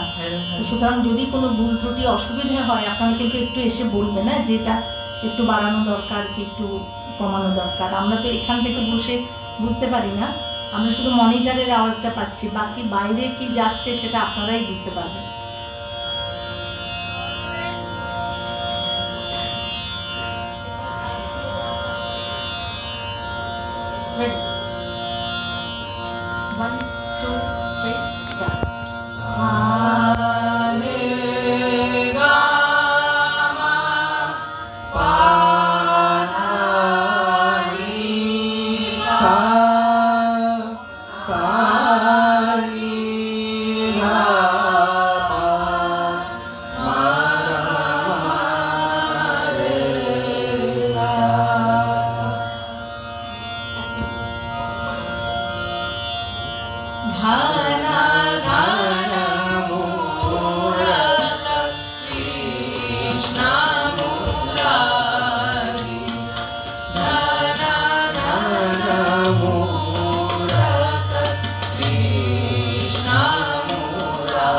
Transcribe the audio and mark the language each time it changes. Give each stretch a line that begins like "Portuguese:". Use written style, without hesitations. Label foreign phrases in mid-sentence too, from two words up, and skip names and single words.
Bangla: সুতরাং যদি কোনো ভুল ত্রুটি অসুবিধা হয় আপনারা কিন্তু একটু এসে বলবেন, না যেটা একটু বাড়ানো দরকার কি একটু কমানো দরকার। আমরা তো এখান থেকে বসে বুঝতে পারি না, আমরা শুধু মনিটরের আওয়াজটা পাচ্ছি, বাকি বাইরে কি যাচ্ছে সেটা আপনারাই বুঝতে পারবেন।
English: Ready? 1, 2, 3, start. Sa re ga ma pa dha ni sa sa ni dha pa ma ma re sa.
Hindi: धन धन मूरत कृष्ण मुरारी. धन धन मूरत कृष्ण मुरारी.